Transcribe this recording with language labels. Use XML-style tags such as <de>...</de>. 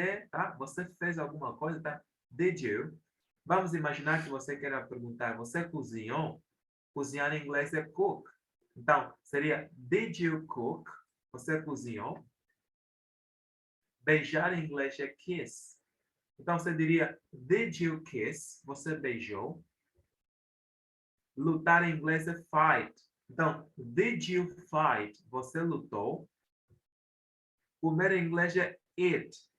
<pt>Tá? Você fez alguma coisa, tá? Did you? Vamos imaginar que você queira perguntar, você cozinhou? Cozinhar em inglês é cook. Então, seria</pt> <en>did you cook?</en> <pt>Você cozinhou? Beijar em inglês é kiss. Então, você diria</pt> <en>did you kiss?</en> <pt>Você beijou? Lutar em inglês é fight. Então,</pt> <en>did you fight?</en> <pt>Você lutou? Comer em inglês é eat.</pt>